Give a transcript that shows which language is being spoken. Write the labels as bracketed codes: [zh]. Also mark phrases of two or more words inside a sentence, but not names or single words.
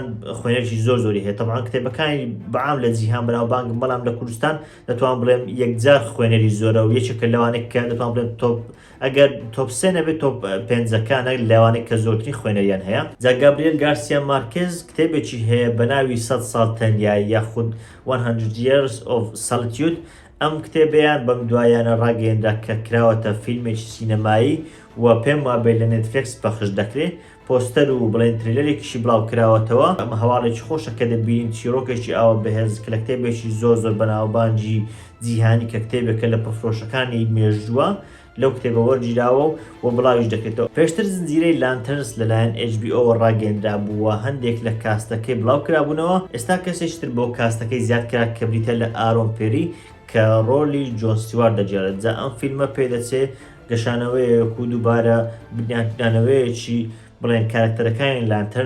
[ckb] خوێنەرێکی زۆری هەیە طبعا کتێبەکانی بەعام لە جیهان بەناوبانگ بەڵام لە کوردستان دەتوان بڵێم یەکجار خوێنەری زۆرە و یەکێکە لەوانێک کە دەتوان بڵێم ئەگەر تۆپ 3 نەبێت تۆپ 5ەکانە لەوانێک کە زۆرترین خوێنەریان هەیە جا گابریێل گارسیا مارکێز کتێبێکی هەیە بە ناوی 100 ساڵ تەنیایی یاخود [en] 100 years of solitude [ckb] ئەم کتێبیان بەم دوایانە ڕاگەیەندا کە کراوەتە فیلمێکی سینەمایی و پێم وابێت لە نێتفلیکس پەخش دەکرێت پۆستەر و بڵێن تریلەرێکیشی بڵاو کراوەتەوە ئەمە هەواڵێکی خۆشە کە دەبینین چیرۆکێکی ئاوە بەهێز کە لە کتێبێکی زۆر بەناوبانجی جیهانی کە کتێبێکە لە پرفرۆشەکانی مێژووە لەو کتێبە وەرگیراوە و بڵاویش دەکرێتەوە پێشتر زنجیرەی لانتەرنس لەلایەن HBO ڕاگەیەنرا بووە هەندێک لە کاستەکەی بڵاو کرابوونەوە ئێستا کەسێکتر بۆ کاستەکەی زیاد کرا کە بریتە لە ئارۆن پێری کە ڕۆلی جۆن ستیوارت دەجێڕێت جا ئەم فیلمە پێدەچێت گەشانەوەیەک و دووبارە بنیاندانەوەیەکی بڵێن کارکتەرەکانی لانتەرنز